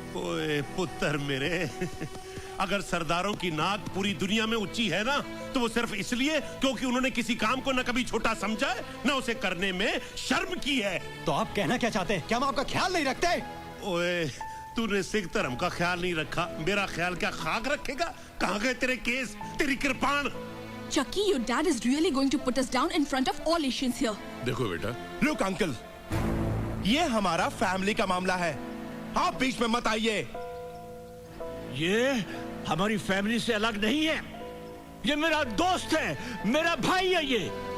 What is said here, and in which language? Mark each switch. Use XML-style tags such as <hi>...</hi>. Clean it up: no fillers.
<hi>ओए पुत्र मेरे, अगर सरदारों की नाक पूरी दुनिया में ऊंची है ना, तो वो सिर्फ इसलिए क्योंकि उन्होंने किसी काम को न कभी छोटा समझा है, न उसे करने में शर्म की है। तो आप कहना क्या चाहते हैं? क्या हम आपका ख्याल नहीं रखते? ओए, तूने सिख धर्म का ख्याल नहीं रखा, मेरा ख्याल क्या खाक रखेगा? कहाँ गए तेरे केस, तेरी कृपाण?</hi> <en>Chucky, your dad is really going to put us down in front of all Asians here.</en> <hi>देखो बेटा, लुक अंकल, ये हमारा फैमिली का मामला है, आप बीच में मत आइए। ये हमारी फैमिली से अलग नहीं है, ये मेरा दोस्त है, मेरा भाई है ये।</hi>